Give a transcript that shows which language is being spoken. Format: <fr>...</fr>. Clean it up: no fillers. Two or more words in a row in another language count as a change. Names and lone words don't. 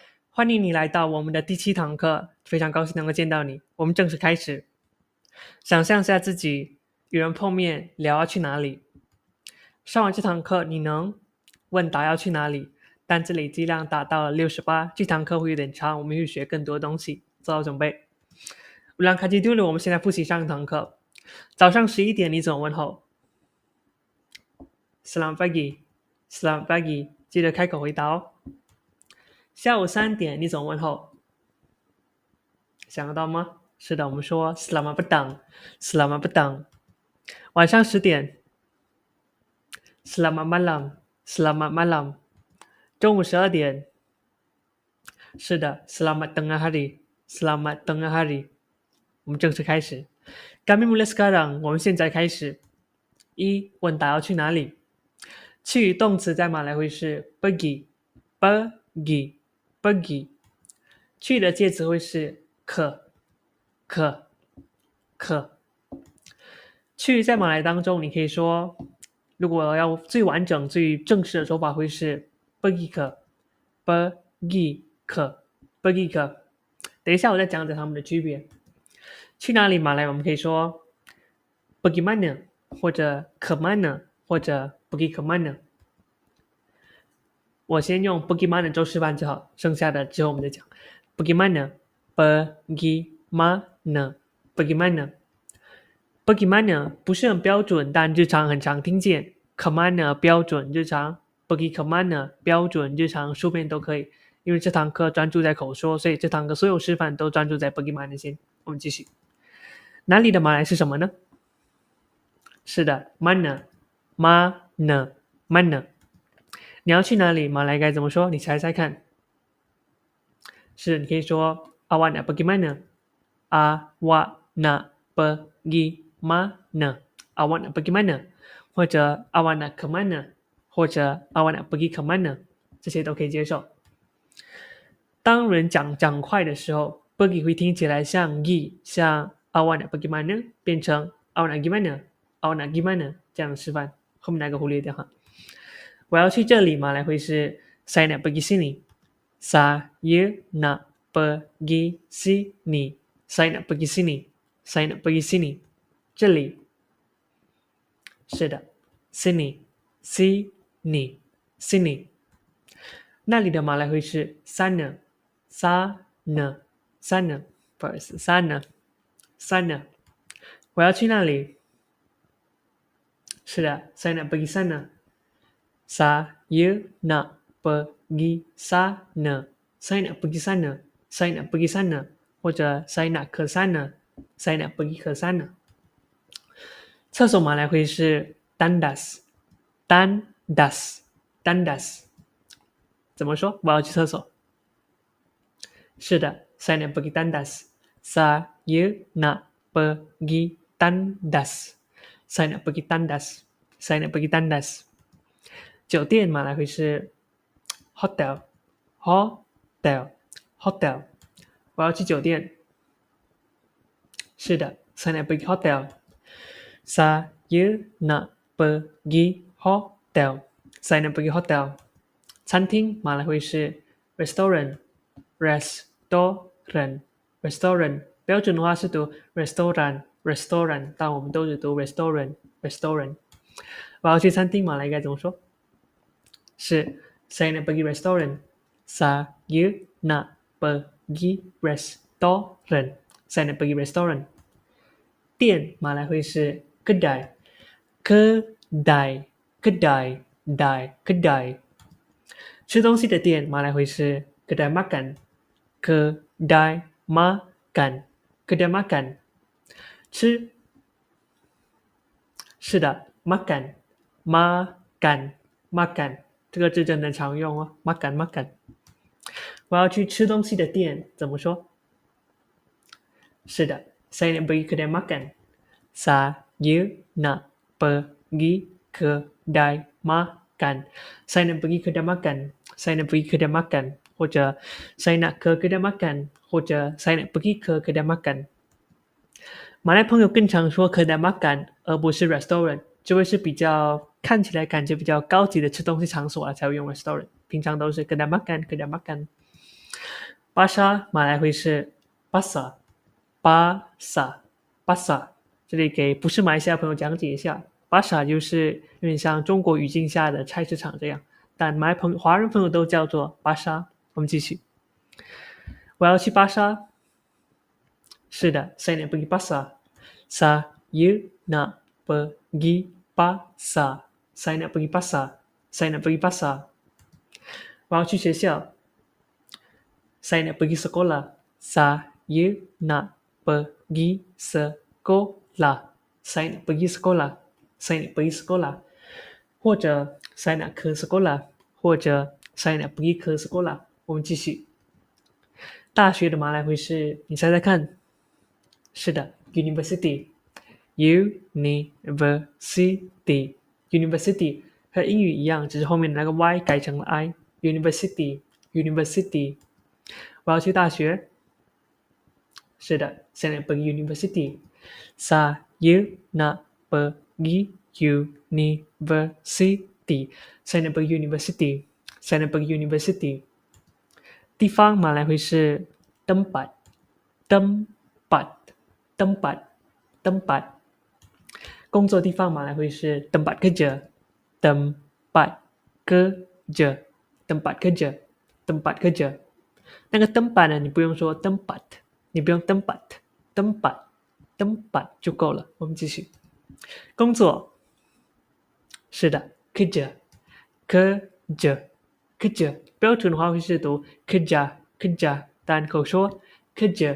<zh>欢迎你来到我们的第7堂课，非常高兴能够见到你。我们正式开始。想象下自己与人碰面，聊要去哪里。上完这堂课，你能问答要去哪里，但这里剂量达到了68。这堂课会有点长，我们会学更多东西，做好准备。</zh> <ms>Ulang kaji dulu，</ms> <zh>我们现在复习上一堂课。早上11点你怎么问候？</zh> <ms>Selamat pagi， Selamat pagi，</ms> <zh>记得开口回答哦。下午3点你怎么问候？想得到吗？是的，我们说</zh> <ms>Selamat petang， Selamat petang。</ms> <zh>晚上10点</zh> <ms>Selamat malam， Selamat malam。</ms> <zh>中午12点，是的</zh> <ms>Selamat tengah hari， Selamat tengah hari。</ms> <zh>我们正式开始。</zh> <ms>Kami mulai sekarang，</ms> <zh>我们现在开始。1. 问答要去哪里？去动词在马来会是</zh> <ms>pergi， pergi， pergi。</ms> <zh>去的介词会是</zh> <ms>ke， ke， ke。</ms> <zh>去在马来当中，你可以说，如果要最完整、最正式的说法会是</zh> <ms>pergi ke， pergi ke， pergi ke。</ms> <zh>等一下我再讲讲它们的区别。去哪里马来我们可以说</zh> <ms>pergi mana，</ms> <zh>或者</zh> <ms>ke mana，</ms> <zh>或者</zh> <ms>pergi ke mana。</ms> <zh>我先用</zh> <ms>pergi mana</ms> <zh>做示范就好，剩下的之后我们再讲。</zh> <ms>pergi mana， pergi mana， pergi mana。 pergi mana</ms> <zh>不是很标准，但日常很常听见。</zh> <ms>ke mana</ms> <zh>标准日常，</zh> <ms>pergi ke mana</ms> <zh>标准日常，书面都可以。因为这堂课专注在口说，所以这堂课所有示范都专注在</zh> <ms>pergi mana</ms> <zh>先。我们继续。哪里的马来是什么呢？是的</zh> <ms>mana， mana， mana。</ms> <zh>你要去哪里？马来该怎么说？你猜猜看。是，你可以说</zh> <ms>awak nak pergi mana， awak nak pergi mana， awak nak pergi mana，</ms> <zh>或者</zh> <ms>awak nak ke mana，</ms> <zh>或者</zh> <ms>awak nak pergi ke mana，</ms> <zh>这些都可以接受。当人讲快的时候 pergi 会听起来像 gi， 像</zh> <ms>awak nak pergi mana</ms> <zh>变成</zh> <ms>awak nak gimana， awak nak gimana</ms> <zh>这样的示范，后面那个忽略掉哈。我要去这里，马来会是</zh> <ms>saya nak pergi sini， saya nak pergi sini， saya nak pergi sini， saya nak pergi sini。</ms> <zh>这里，是的</zh> <ms>sini， sini， sini。</ms> <zh>那里的马来会是</zh> <ms>sana， sana， sana，</ms> <zh>不好意思</zh> <ms>sana， sana。</ms> <zh>我要去那里，是的</zh> <ms>saya nak pergi sana， saya nak pergi sana， saya nak pergi sana， saya nak pergi sana，</ms> <zh>或者</zh> <ms>saya nak ke sana， saya nak pergi ke sana。</ms> <zh>厕所马来会是</zh> <ms>tandas， tandas， tandas。</ms> <zh>怎么说？我要去厕所。是的</zh> <ms>saya nak pergi tandas， saya nak pergi tandas， saya nak pergi tandas， saya nak pergi tandas。</ms> <zh>酒店马来会是</zh> <ms>hotel， hotel， hotel。</ms> <zh>我要去酒店。是的</zh> <ms>saya nak pergi hotel， saya nak pergi hotel， saya nak pergi hotel。</ms> <zh>餐厅马来会是</zh> <ms>restaurant， restaurant， restaurant。</ms> <zh>标准的话是读</zh> <ms>restaurant， restaurant，</ms> <zh>但我们都是读</zh> <ms>restaurant， restaurant。</ms> <zh>我要去餐厅马来该怎么说？是</zh> <ms>saya nak pergi restoran， saya nak pergi restoran， saya nak pergi restoran。</ms> <zh>店马来会是</zh> <ms>kedai， kedai， kedai， kedai。</ms> <zh>吃东西的店马来会是</zh> <ms>kedai makan， kedai makan，</ms> <zh>kedai makan。吃，是的</zh> <ms>makan， makan， makan。</ms> <zh>这个字真的常用哦</zh> <ms>makan makan。</ms> <zh>我要去吃东西的店怎么说？是的</zh> <ms>saya nak pergi kedai makan， saya nak pergi kedai makan， saya nak pergi kedai makan， saya nak pergi kedai makan，</ms> <zh>或者</zh> <ms>saya nak ke kedai makan，</ms> <zh>或者</zh> <ms>saya nak pergi ke kedai makan。</ms> <zh>马来朋友更常说</zh> <ms>kedai makan</ms> <zh>而不是 restaurant， 就会是比较看起来感觉比较高级的吃东西场所才会用 restaurant， 平常都是</zh> <ms>kedai makan。</ms> <zh>巴沙马来会是 pasar，这里给不是马来西亚朋友讲解一下，巴沙就是有点像中国语境下的菜市场这样，但华人朋友都叫做巴沙。我们继续，我要去巴沙。是的</zh> <ms>saya nak pergi pasar。saya nak pergi pasar。saya nak pergi pasar。saya nak pergi pasar。</ms> <zh>我要去学校。</zh> <ms>saya nak pergi sekolah。saya nak pergi sekolah。saya nak pergi sekolah。saya nak pergi sekolah。</ms> <zh>或者</zh> <ms>saya nak ke sekolah，</ms> <zh>或者</zh> <ms>saya nak pergi ke sekolah。</ms> <zh>我们继续。大学的马来会是，你猜猜看。是的 university。university 和英语一样，只是后面的那个 y 改成了 i。university。我要去大学。是的</zh> <ms>saya nak pergi university。saya nak pergi university。saya nak pergi university。saya nak pergi university。</ms> <zh>地方马来会是 tempat。工作地方马来会是</zh> <ms>tempat kerja。tempat kerja。</ms> <zh>那个 tempat 呢，你不用说 tempat， 你不用 tempat 就够了。我们继续。工作。是的 kerja。标准的话会是读 kerja， 但口说 kerja。</zh>